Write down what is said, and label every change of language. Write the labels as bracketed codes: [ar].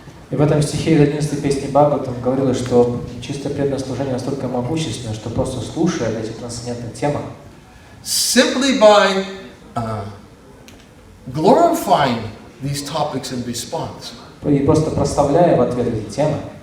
[ru] И в этом стихе из 11-й песни Бхагаватам говорилось, что чистое преданное служение настолько могущественно, что просто слушая эти трансцендентные темы, [en] simply by glorifying these topics in response, [ru] и просто прославляя в ответ эти темы,